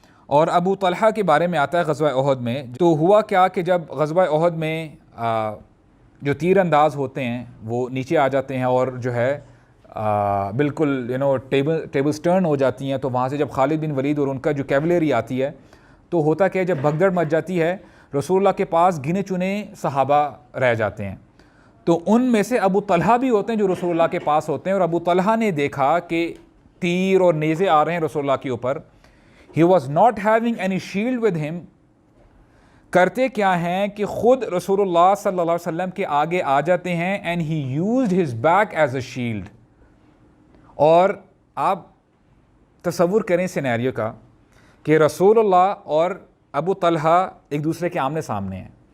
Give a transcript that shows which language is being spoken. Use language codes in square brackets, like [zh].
[ur] اور ابو طلحہ کے بارے میں آتا ہے غزوہ احد میں. تو ہوا کیا کہ جب غزوہ احد میں جو تیر انداز ہوتے ہیں وہ نیچے آ جاتے ہیں اور جو ہے بالکل ٹیبل سٹرن ہو جاتی ہیں, تو وہاں سے جب خالد بن ولید اور ان کا جو کیولری آتی ہے, تو ہوتا کہ جب بھگدڑ مچ جاتی ہے, رسول اللہ کے پاس گنے چنے صحابہ رہ جاتے ہیں. تو ان میں سے ابو طلحہ بھی ہوتے ہیں جو رسول اللہ کے پاس ہوتے ہیں. اور ابو طلحہ نے دیکھا کہ تیر اور نیزے آ رہے ہیں رسول اللہ کے اوپر. [en] He was not having any shield with him. [ur] کرتے کیا ہیں کہ خود رسول اللہ صلی اللہ علیہ وسلم کے آگے آ جاتے ہیں, [en] and he used his back as a shield. [ur] اور آپ تصور کریں سینیریو کا کہ رسول اللہ اور ابو طلحہ ایک دوسرے کے آمنے سامنے ہیں.